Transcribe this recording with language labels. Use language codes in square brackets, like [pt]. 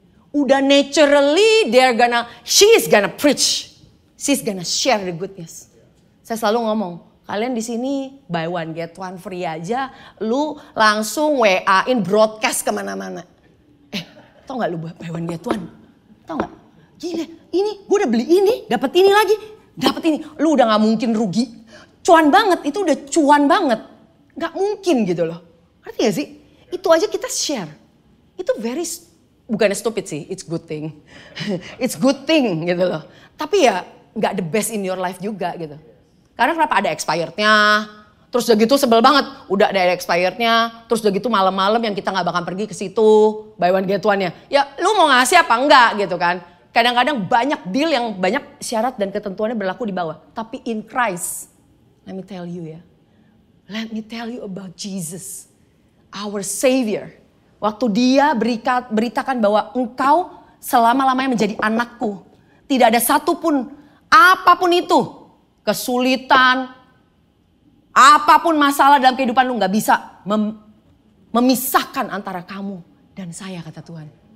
[en] Udah naturally she's gonna preach. She's gonna share the good news. [id] Saya selalu ngomong, kalian di sini [en] buy one get one free aja. [id] Lu langsung WA-in broadcast kemana-mana. Tau gak lu buy one get one? Tau gak? Gila, ini gue udah beli ini, dapat ini lagi. Dapat ini, lu udah gak mungkin rugi. Cuan banget, itu udah cuan banget. Gak mungkin gitu loh. Ngerti gak sih? Itu aja kita share. Itu bukannya stupid sih, [en] it's good thing. It's good thing [id] gitu loh. Tapi ya gak [en] the best in your life [id] juga gitu. Karena kenapa ada expirednya, terus udah gitu sebel banget. Udah ada expirednya, terus udah gitu malam-malam yang kita gak bakal pergi ke situ. [en] Buy one get one-nya. [id] Ya lu mau ngasih apa enggak gitu kan. Kadang-kadang banyak deal yang banyak syarat dan ketentuannya berlaku di bawah. [en] Tapi in Christ, let me tell you ya. Let me tell you about Jesus. Our Savior, [id] waktu dia beritakan bahwa engkau selama-lamanya menjadi anakku. Tidak ada satupun, apapun itu, kesulitan, apapun masalah dalam kehidupan lu gak bisa memisahkan antara kamu dan saya, kata Tuhan.